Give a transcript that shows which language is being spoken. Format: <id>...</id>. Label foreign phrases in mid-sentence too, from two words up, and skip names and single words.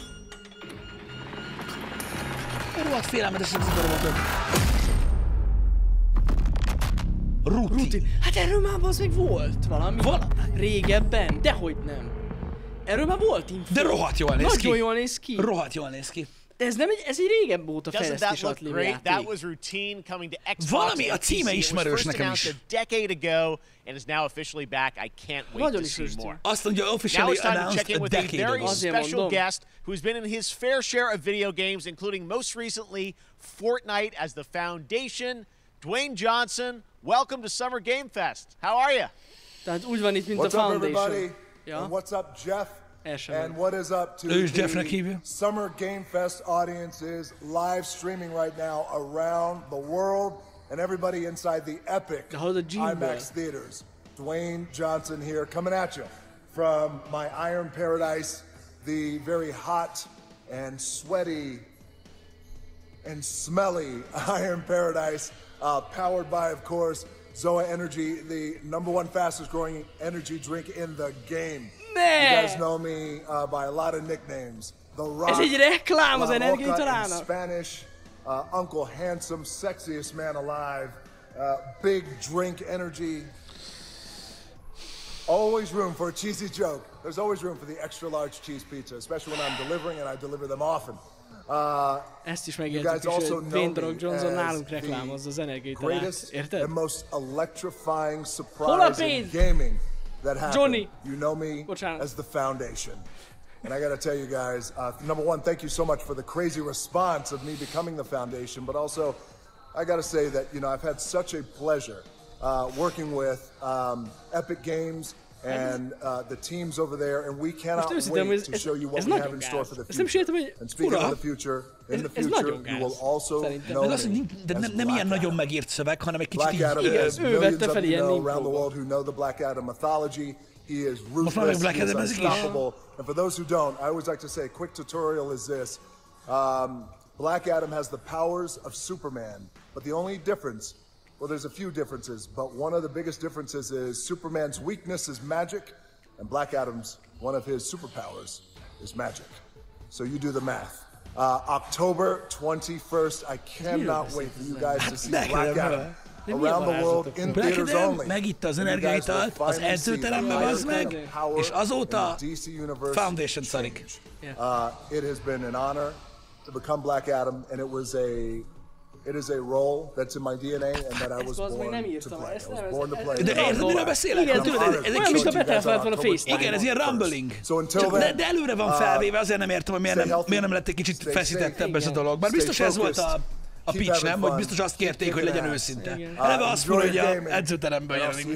<hu>Rohadt félelmetesek ezek a robotok. Rutin. Hát erről már az még volt valami. Régebben, dehogy nem. Erről már volt info. De rohadt jól néz ki. Nagyon jól néz ki. Rohadt jól néz ki. De ez nem ez egy régebb óta fejlesztés alatt lévő játék.</hu> <en>That was routine coming to Xbox.</en> <hu>Valami a címe ismerős nekem is.</hu> <en>A decade ago and is now officially back. I can't wait to see more.</en> <hu>Azt mondja,</hu> <en>officially announced a decade ago. Now it's time to check in with a very special guest who's been in his fair share of video games, including most recently Fortnite as the foundation. Dwayne Johnson, welcome to Summer Game Fest. How are you?</en> <hu>Tehát úgy van itt, mint a Foundation.</hu> <en>What's up, everybody? And what's up, Jeff? And what is up to the Summer Game Fest audiences live streaming right now around the world and everybody inside the epic IMAX theaters. Dwayne Johnson here, coming at you from my Iron Paradise, the very hot and sweaty and smelly Iron Paradise, powered by, of course, Zoa Energy, the #1 fastest growing energy drink in the game. You guys know me by a lot of nicknames. The Rock,</en> <hu>ez egy reklám az energiaitalának.</hu> <en>in Spanish, Uncle Handsome, sexiest man alive, Big Drink Energy. always room for a cheesy joke. There's always room for the extra large cheese pizza, especially when I'm delivering, and I deliver them often.</en> <hu>Ezt is megértük is, hogy Dwayne The Rock Johnson nálunk reklámozza az energiaitalát. Érted?</hu> <en>The most electrifying surprise in gaming that happened. Johnny. You know me as the Foundation. And I gotta tell you guys, number one, thank you so much for the crazy response of me becoming the Foundation, but also, I gotta say that, you know, I've had such a pleasure working with Epic Games and the teams over there, and we cannot wait to show you what we have in store for the future. And speaking of the future, in the future, you will also know me as</en> <hu>nem ilyen nagyon megírt szöveg, hanem egy kicsit így... Ő vette fel ilyen</hu> <en>around the world who know the Black Adam mythology. He is ruthless, he is unstoppable. And for those who don't, I always like to say, a quick tutorial is this. Black Adam has the powers of Superman, but the only difference, well, there's a few differences, but one of the biggest differences is Superman's weakness is magic, and Black Adam's, one of his superpowers, is magic. So you do the math. October 21st, I cannot wait for you guys to see Black Adam around the world in theaters only.</en> <hu>Megitta az energiaitalt az edzőteremben, az meg, és azóta Foundation szarik.</hu> <en>It has been an honor to become Black Adam, and it is a role that's in my DNA, and that I was born to play. I was born to play.</en> <hu>De érted, miről beszélek? Igen, tudod, ez olyan, mint a betelfelt van a FaceTime. Igen, ez ilyen rumbling. De előre van felvéve, azért nem értem, hogy miért nem lett egy kicsit feszítettebb ez a dolog. Bár biztos ez volt a pitch, nem? Vagy biztos azt kérték, hogy legyen őszinte. Eleve azt mondja, hogy az edzőteremben jelenik.</hu>